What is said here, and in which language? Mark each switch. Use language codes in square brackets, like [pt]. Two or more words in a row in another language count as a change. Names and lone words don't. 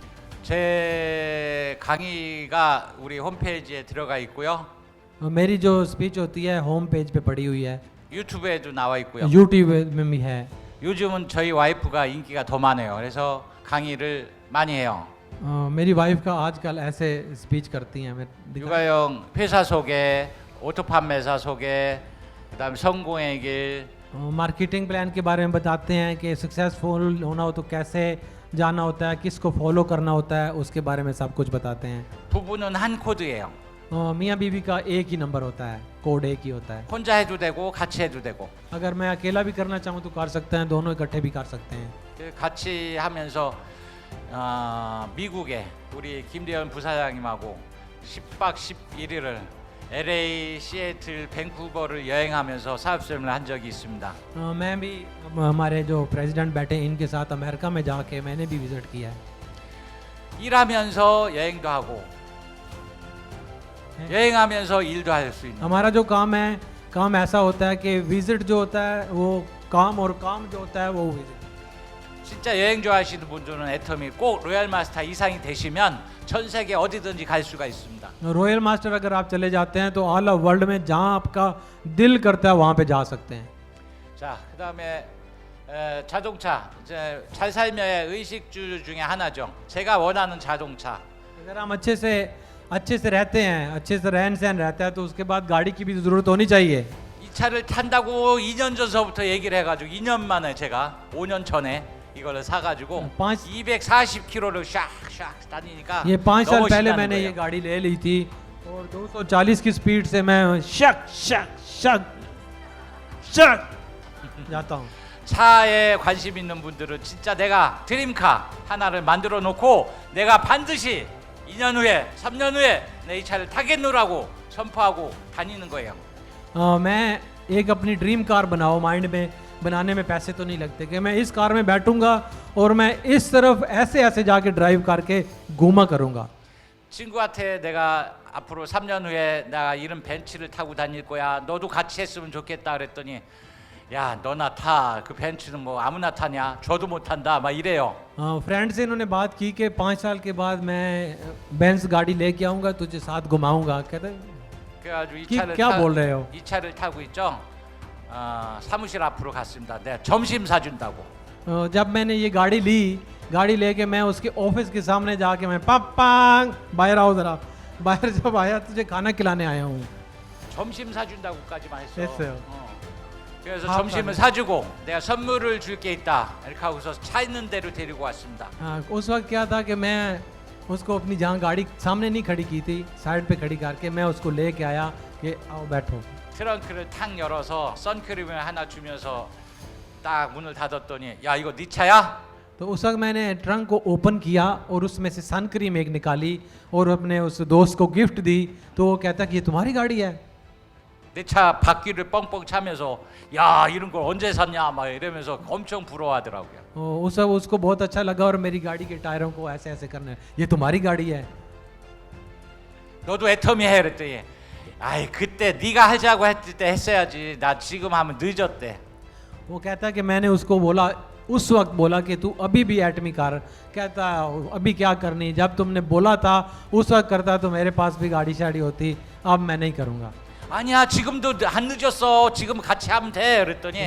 [ko] 제 강의가 우리 홈페이지에 들어가 있고요. [hi] मेरी जो स्पीच होती है [en] home page [hi] पे पड़ी हुई है, [ko] 유튜브에도 나와 있고요. [hi] यूट्यूब में भी है। [ko] 요즘은 저희 와이프가 인기가 더 많아요. 그래서 강의를 많이 해요. [hi] मेरी वाइफ का आजकल ऐसे स्पीच करती हैं। [ko] 육아형 회사 소개, 오토 판매사 소개, 그다음 성공의 길, [en] marketing plan [hi] के बारे में बताते हैं कि सक्सेसफुल होना हो तो कैसे जाना होता है, किसको फॉलो करना होता है, उसके बारे में सब कुछ बताते हैं। [ko] 부부는 한 코드예요. [hi] मियाँ बीवी का एक ही नंबर होता है, कोड एक ही होता है। [ko] 혼자 해도 되고 같이 해도 되고. [hi] अगर मैं अकेला भी करना चाहूँ तो कर सकते हैं, दोनों इकट्ठे भी कर सकते हैं। [ko] 같이 하면서 미국에 우리 김대현 부사장님하고 10박 11일을 LA, 시애틀, 밴쿠버를 여행하면서 사업 설명을 한 적이 있습니다. [hi] मैं भी हमारे जो प्रेसिडेंट बैठे हैं इनके साथ अमेरिका में जाके मैंने भी विजिट किया है। [ko] 일하면서 여행도 하고 여행하면서 일도 할 수 있는. [hi] हमारा जो काम है, काम ऐसा होता है कि विजिट जो होता है वो काम और काम जो होता है वो विजिट। [ko] 진짜 여행 좋아하시는 분들은 애터미 꼭 로얄 마스터 이상이 되시면 전 세계 어디든지 갈 수가 있습니다. [hi] रॉयल मास्टर अगर आप चले जाते हैं तो [en] all world [hi] में जहाँ आपका दिल करता है वहाँ पे जा सकते हैं। [ko] 자, 그다음에 자동차 이제 잘 살며의 의식주 중에 하나죠. 제가 원하는 자동차. [hi] अगर हम अच्छे से रहते हैं, अच्छे से रहन सहन रहता है तो उसके बाद गाड़ी की भी ज़रूरत होनी चाहिए। [ko] 이 차를 탄다고 2년 전서부터 얘기를 해가지고 2년 만에 제가 5년 전에 이거를 사가지고 240km를 샥샥 다니니까 [hi] ये 5 साल [ko] 너무 [hi] पहले [ko] 신나는 [hi] मैंने ये [ko] 거예요. [hi] गाड़ी ले ली थी और 240 की स्पीड से मैं शक शक शक शक जाता हूँ। [ko] 차에 관심 있는 분들은 진짜 내가 드림카 하나를 만들어 놓고 내가 반드시 2년 후에 3년 후에 내 이 차를 타겠노라고 선포하고 다니는 거예요. [hi] मैं एक अपनी [en] dream car [hi] बनाओ, माइंड में बनाने में पैसे तो नहीं लगते कि मैं इस कार में बैठूंगा और मैं इस तरफ ऐसे ऐसे जाके ड्राइव करके घूमा करूंगा। [ko] 친구한테 내가 앞으로 3년 후에 나 이런 벤츠를 타고 다닐 거야. 너도 같이 했으면 좋겠다 그랬더니 야 너나 타. 그 벤츠는 뭐 아무나 타냐? 저도 못 탄다. 막 이래요. [hi] फ्रेंड से इन्होंने बात की कि 5 साल के बाद मैं बेंज गाड़ी लेके आऊंगा, तुझे साथ घुमाऊंगा। कहते [ko] 그래가지고 이 [hi] कि [ko] 차를 [hi] क्या बोल रहे हो? [ko] 이 차를 타고 있죠. 사무실 앞으로 갔습니다. 내가 점심 사준다고. [hi] जब मैंने ये गाड़ी लेके मैं उसके ऑफिस के सामने जाके मैं पापा बाहर आओ जरा, बाहर जब आया तुझे खाना खिलाने आया हूँ। [ko] 점심 사준다고까지만 했어. 했어요. 그래서 밥 점심을 사주고 내가 선물을 줄 게 있다 이렇게 하고서 차 있는 데로 데리고 왔습니다. [hi] उस वक्त क्या था कि मैं उसको अपनी जहाँ गाड़ी सामने नहीं खड़ी की थी, साइड पे खड़ी करके मैं उसको लेके आया कि आओ बैठो। [ko] 트렁크를 탁 열어서 선크림을 하나 주면서 딱 문을 닫았더니 야 이거 네 차야? [hi] तो उस वक्त मैंने ट्रंक को ओपन किया और उसमें से [en] sun cream [hi] एक निकाली और अपने उस दोस्त को गिफ्ट दी। तो वो कहता कि ये तुम्हारी गाड़ी है। [ko] 내 차 바퀴를 뻥뻥 차면서 야 이런 걸 언제 샀냐 막 이러면서 엄청 부러워하더라고요. [hi] उस वक्त उसको बहुत अच्छा लगा और मेरी गाड़ी के टायरों को ऐसे ऐसे करना, ये तुम्हारी गाड़ी है। [ko] 너도 애터미 해 그랬더니 아이 그때 네가 하자고 했을 때 했어야지 나 지금 하면 늦었대. [hi] वो कहता है कि मैंने उसको बोला, उस वक्त बोला कि तू अभी भी एटमी कार। कहता अभी क्या करनी, जब तुमने बोला था उस वक्त करता तो मेरे पास भी गाड़ी शाड़ी होती, अब मैं नहीं करूँगा। [ko] 아니야 지금도 안 늦었어 지금 같이 하면 돼 그랬더니